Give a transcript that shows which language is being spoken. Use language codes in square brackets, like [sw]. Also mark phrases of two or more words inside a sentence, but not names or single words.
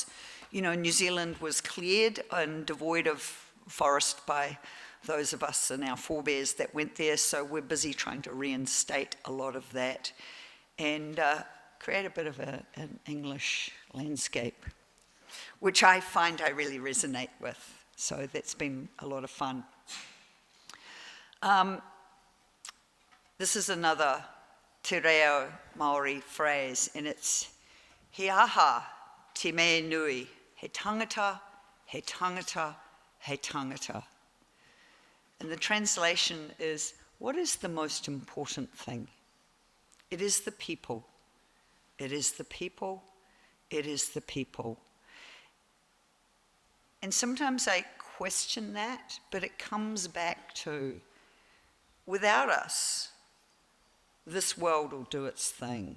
[en] You know, New Zealand was cleared and devoid of forest by those of us and our forebears that went there, so we're busy trying to reinstate a lot of that and create a bit of an English landscape, which I find I really resonate with. So that's been a lot of fun. This is another te reo Māori phrase, and it's [mi] he aha te me nui, he tangata, he tangata, he tangata. [en] And the translation is, what is the most important thing? It is the people. It is the people. It is the people. And sometimes I question that, but it comes back to, without us, this world will do its thing.